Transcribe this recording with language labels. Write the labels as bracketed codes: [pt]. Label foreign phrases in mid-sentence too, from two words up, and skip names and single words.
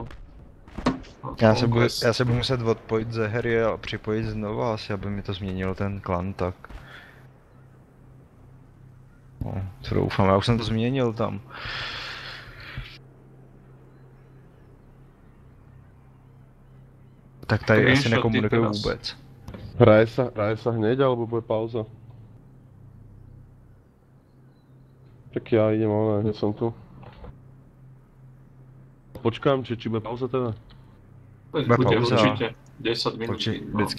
[cs] Já se budu muset odpojit ze hry a připojit znova asi, aby mi to změnil ten klan, tak. No, to doufám, já už jsem to změnil tam. Tak tady asi Screenshoty nekomunikuju teraz. vůbec. [sk] Hraje sa hneď, alebo bude pauza? Tak ja idem, ale hneď som tu. Počkám, či bude pauza teda? Bude pauza. Určite 10 minút. Vždycky.